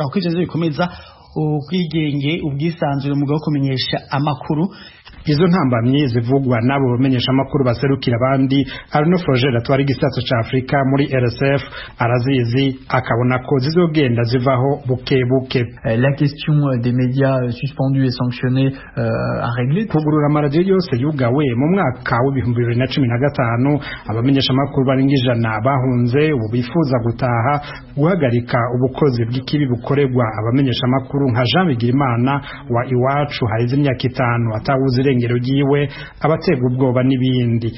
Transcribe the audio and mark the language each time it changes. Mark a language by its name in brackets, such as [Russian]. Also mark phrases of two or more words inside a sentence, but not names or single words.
[Rundi] Kuko ivyo bikomeza ubwigenge ubwisanzure mu bwo kumenyesha amakuru. Izo ntambamye zivugwa nabo bamenyesha amakuru baserukira abandi. Arnaud Froger atwari gisata ca Afrika muri RSF arazizi akabona ko zizogenda zivaho buke buke. [French] La question des médias suspendus et sanctionnés à régler. [Rundi] Kugurura amaradiyo yose yugawe mu mwaka wa 2015 abamenyesha amakuru barenga 100 bahunze ubu bifuza gutaha guhagarika ubukozi bw'ikibi bukorerwa abamenyesha amakuru nka Jean Bigirimana wa Iwacu haize imyaka 5 atawuzi irengero ryiwe abatega ubwoba n'ibindi.